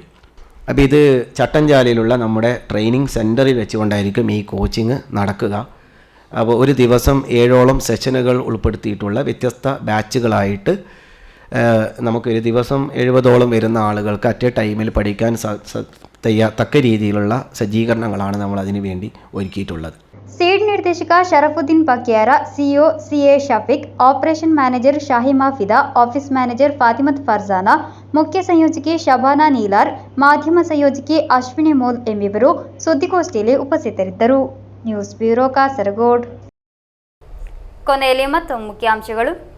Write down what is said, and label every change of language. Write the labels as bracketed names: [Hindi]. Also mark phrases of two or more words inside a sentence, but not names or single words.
[Malayalam] അപ്പോൾ ഇത് ചട്ടഞ്ചാലിലുള്ള നമ്മുടെ ട്രെയിനിങ് സെൻറ്ററിൽ വെച്ചുകൊണ്ടായിരിക്കും ഈ കോച്ചിങ് നടക്കുക. അപ്പോൾ ഒരു ദിവസം 7ഓളം സെഷനുകൾ ഉൾപ്പെടുത്തിയിട്ടുള്ള വ്യത്യസ്ത ബാച്ചുകളായിട്ട് നമുക്കൊരു ദിവസം 70ഓളം വരുന്ന ആളുകൾക്ക് [English] at a time [Malayalam] പഠിക്കാൻ തക്ക രീതിയിലുള്ള സജ്ജീകരണങ്ങളാണ് നമ്മൾ അതിനു വേണ്ടി ഒരുക്കിയിട്ടുള്ളത്. [Kannada] ಸೀಡ್ ನಿರ್ದೇಶಕ ಶರಫುದ್ದೀನ್ ಪಕ್ಯಾರ, ಸಿಇಒ ಸಿಎ ಶಫೀಕ್, ಆಪರೇಷನ್ ಮ್ಯಾನೇಜರ್ ಶಾಹಿಮಾ ಫಿದಾ, ಆಫೀಸ್ ಮ್ಯಾನೇಜರ್ ಫಾತಿಮತ್ ಫರ್ಜಾನಾ, ಮುಖ್ಯ ಸಂಯೋಜಕಿ ಶಬಾನಾ ನೀಲಾರ್, ಮಾಧ್ಯಮ ಸಂಯೋಜಕಿ ಅಶ್ವಿನಿ ಮೋಲ್ ಎಂಬಿವರು ಸುದ್ದಿಗೋಷ್ಠಿಯಲ್ಲಿ ಉಪಸ್ಥಿತರಿದ್ದರು. ನ್ಯೂಸ್ ಬ್ಯೂರೋ ಕಾಸರಗೋಡು. ಕೊನೆಯಲ್ಲಿ ಮತ್ತೊಮ್ಮೆ ಮುಖ್ಯಾಂಶಗಳು.